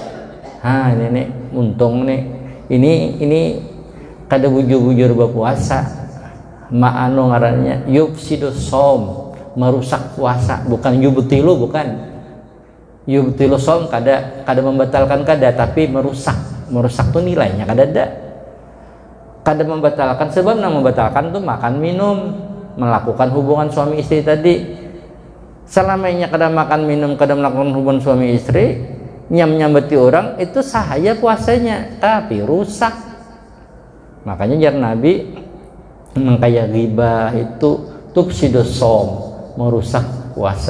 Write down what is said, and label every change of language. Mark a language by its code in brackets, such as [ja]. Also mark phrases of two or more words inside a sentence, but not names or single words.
[bjn] Ini nih untung nih ini kada bujur-bujur berpuasa. Ma'anu ngarannya [ar] yufsidus shaum, [bjn] merusak puasa, bukan yubtilu, bukan [ar] yubtilu shaum [bjn] kada membatalkan kada, tapi merusak tuh nilainya kada membatalkan. [id] Sebab yang membatalkan tuh makan minum, melakukan hubungan suami istri tadi. [bjn] Selamanya kada makan minum, kada melakukan hubungan suami istri, nyambeti orang itu sahaya puasanya, tapi rusak. Makanya jar Nabi mengkaya ghibah itu [ar] tufsidus shaum, [bjn] merusak puasa.